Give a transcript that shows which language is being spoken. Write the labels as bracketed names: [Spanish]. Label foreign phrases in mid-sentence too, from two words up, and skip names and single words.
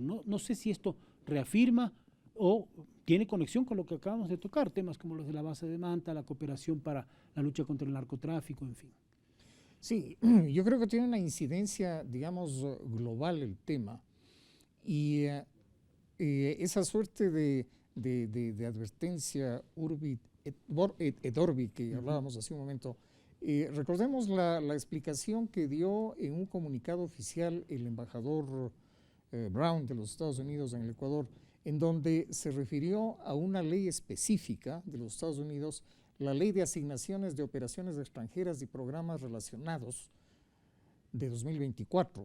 [Spanish] No sé si esto reafirma o tiene conexión con lo que acabamos de tocar, temas como los de la base de Manta, la cooperación para la lucha contra el narcotráfico, en fin. Sí, yo creo que tiene una incidencia, digamos, global el tema, y esa suerte de advertencia [Latin] urbi et orbi [Spanish] que hablábamos hace un momento. Recordemos la explicación que dio en un comunicado oficial el embajador Brown de los Estados Unidos en el Ecuador, en donde se refirió a una ley específica de los Estados Unidos, la Ley de Asignaciones de Operaciones Extranjeras y Programas Relacionados de 2024.